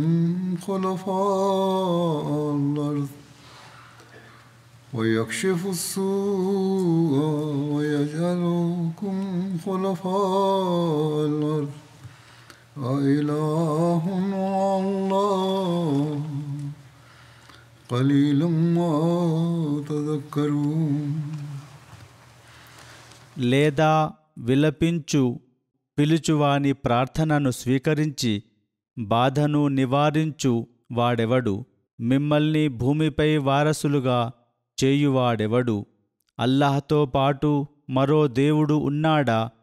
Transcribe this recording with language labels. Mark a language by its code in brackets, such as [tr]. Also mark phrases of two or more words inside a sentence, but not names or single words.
[ar] خلفاء الأرض ويكشف السوء ويجعلكم خلفاء الأرض أإله مع الله قليلا ما تذكرون [te] లేదా విలపించు పిలుచువాని ప్రార్థనను స్వీకరించి బాధను నివారించు వాడెవడు? మిమ్మల్ని భూమిపై వారసులుగా చేయువాడెవడు? అల్లాహ్తో పాటు మరో దేవుడు ఉన్నాడా?